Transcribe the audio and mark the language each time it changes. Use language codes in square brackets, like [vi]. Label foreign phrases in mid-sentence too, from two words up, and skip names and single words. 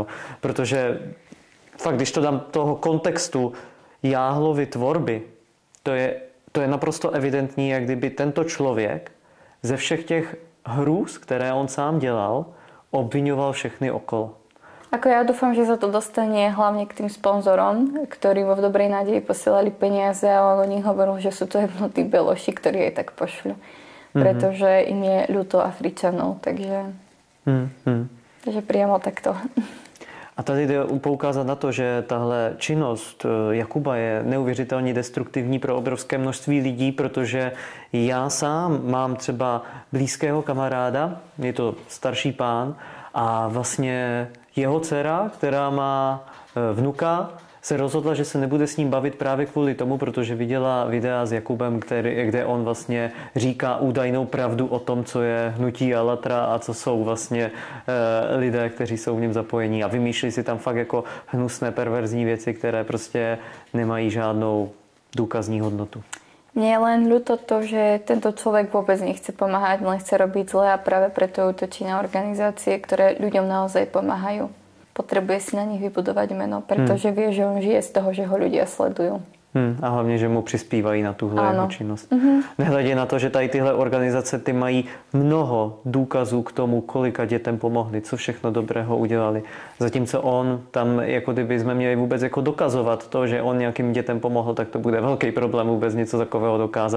[cs] Protože fakt, když to dám toho kontextu Jáhlovy tvorby, to je naprosto evidentní, jak kdyby tento člověk ze všech těch hrůz, které on sám dělal, obviňoval všechny okolo. [sk] Ako ja dúfam, že sa to dostane hlavne k tým sponzorom, ktorí vo v dobrej nádeji posielali peniaze a on o nich hovoril, že sú to jednotí beloši, ktorí aj tak pošľú. Pretože im je ľúto Afričanov, takže priamo takto. [cs] A tady jde poukázat na to, že tahle činnost Jakuba je neuvěřitelně destruktivní pro obrovské množství lidí, protože já sám mám třeba blízkého kamaráda, je to starší pán a vlastně jeho dcera, která má vnuka, se rozhodla, že se nebude s ním bavit právě kvůli tomu, protože viděla videa s Jakubem, kde on vlastně říká údajnou pravdu o tom, co je hnutí Alatra a co jsou vlastně lidé, kteří jsou v něm zapojení a vymýšlí si tam fakt jako hnusné, perverzní věci, které prostě nemají žádnou důkazní hodnotu. [sk] Mne je len ľúto to, že tento človek vôbec nechce pomáhať, len chce robiť zle a práve preto útočí na organizácie, ktoré ľuďom naozaj pomáhajú. Potrebuje si na nich vybudovať meno, pretože vie, že on žije z toho, že ho ľudia sledujú. [cs] A hlavně, že mu přispívají na tuhle jeho činnost. Nehledě na to, že tady tyhle organizace ty mají mnoho důkazů k tomu, kolika dětem pomohli, co všechno dobrého udělali. Zatímco on tam, jako kdyby jsme měli vůbec jako dokazovat to, že on nějakým dětem pomohl, tak to bude velký problém vůbec něco takového dokázat.